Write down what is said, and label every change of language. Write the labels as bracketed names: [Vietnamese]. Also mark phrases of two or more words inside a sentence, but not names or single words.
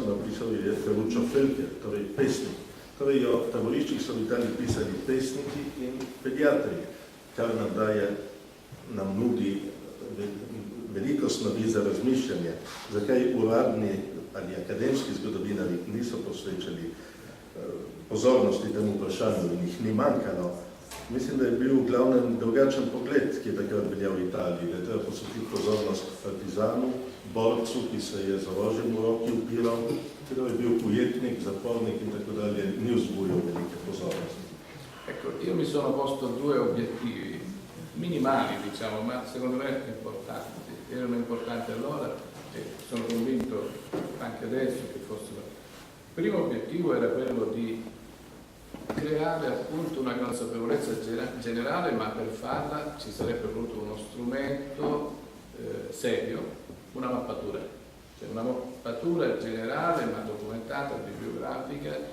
[Slovenian] Napisal je Ferruccio Felker, torej pesnik. Torej o taboriščih so v Italiji pisali pesniki in pediatri, kar nam nudi veliko snovi za razmišljanje, zakaj uradni ali akademski zgodovinari niso posvečali pozornosti temu vprašanju in jih ni manjkalo. Mislim, da je bil v glavnem drugačen pogled, ki je takrat veljal v Italiji, da je treba posvetiti pozornost partizanu, borcu, ki se je z orožjem v roki upiral, kdo je bil ujetnik, zapornik in tako dalje, ni vzbujal velike pozornosti. [Italian] Ecco, io mi sono posto due obiettivi, minimali diciamo, ma secondo me importanti. Erano importanti allora e sono convinto anche adesso che fossero. Il primo obiettivo era quello di creare appunto una consapevolezza generale, ma per farla ci sarebbe voluto uno strumento serio, una mappatura, cioè una mappatura generale ma documentata, bibliografica.